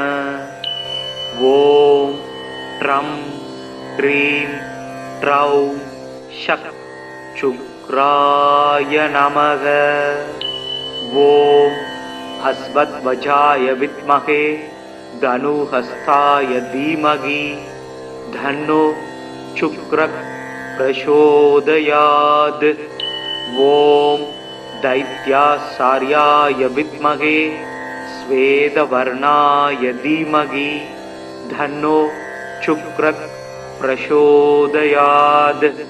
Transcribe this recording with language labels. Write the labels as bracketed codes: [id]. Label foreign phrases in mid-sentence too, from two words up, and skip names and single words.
[sa] ओम् ड्रम् ड्रीम् ड्रौम् षक् शुक्राय नमक. ओम् अश्वध्वजाय विद्महे धनुहस्ताय धीमहि धन्नो शुक्रः प्रचोदयात्। ॐ दैत्याचार्याय विद्महे श्वेतवर्णाय धीमहि धन्नो शुक्रः प्रचोदयात्।